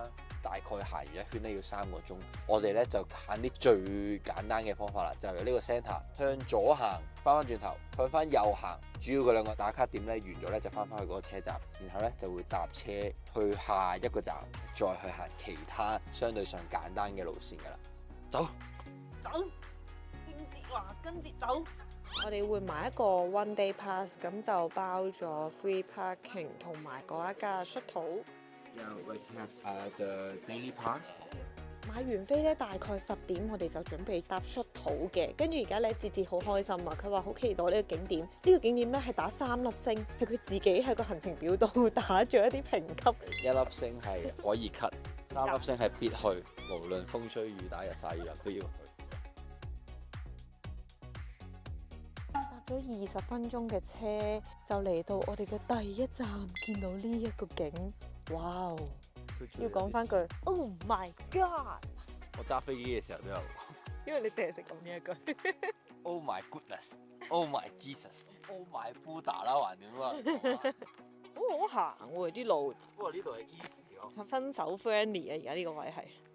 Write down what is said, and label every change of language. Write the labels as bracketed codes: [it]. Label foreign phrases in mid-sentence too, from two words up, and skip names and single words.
[yue] 大概行完一圈咧要3個鐘，我哋咧就揀啲最簡單嘅方法啦，就由呢個 centre 向左行，翻轉頭向翻右行，主要嗰2個打卡點咧完咗咧就翻返去嗰個車站，然後咧就會搭車去下一個站，再去行其他相對上簡單嘅路線噶啦。走，跟住走。我哋會買一個 [en] one day pass， [yue] 咁就包咗 [en] free parking [yue] 同埋嗰一架 shuttle。 the daily pass。買完飛咧，大概10點，我哋就準備搭 shuttle嘅。跟住而家咧，節節好開心啊！佢話好期待呢個景點。呢個景點咧係打3粒星，係佢自己喺個行程表度打咗一啲評級。 1粒星係可以 cut， 3粒星係必去，無論風吹雨打日曬雨淋都要去。搭咗20分鐘嘅車，就嚟到我哋嘅第一站，見到呢一個景。哇！要講翻句 [en] Oh my God！ [yue] 我揸飛機嘅時候都有，因為你淨係識講呢一句。 [en] Oh my goodness！Oh my Jesus！Oh my Buddha [yue] 啦，還點啊？好好行喎啲路，不過呢度係 easy 咯，新手 friendly 啊！而家呢個位係。